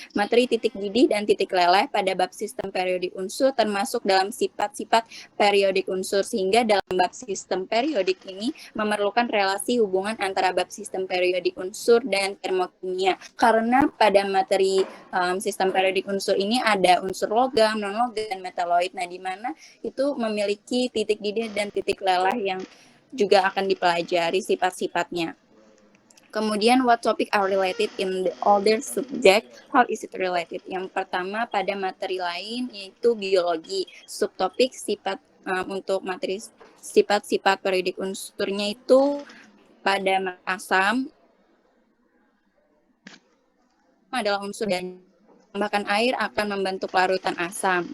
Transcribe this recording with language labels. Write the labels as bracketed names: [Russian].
[Indonesian] Materi titik didih dan titik leleh pada bab sistem periodik unsur termasuk dalam sifat-sifat periodik unsur, sehingga dalam bab sistem periodik ini memerlukan relasi hubungan antara bab sistem periodik unsur dan termokimia. Karena pada materi sistem periodik unsur ini ada unsur logam, non-logam, dan metaloid. Nah, di mana itu memiliki titik didih dan titik leleh yang juga akan dipelajari sifat-sifatnya. [English] Kemudian, what topic are related in the older subject? How is it related? [Indonesian] Yang pertama pada materi lain yaitu biologi. Subtopik sifat untuk materi sifat-sifat periodik unsurnya itu pada asam adalah unsur dan tambahkan air akan membentuk larutan asam.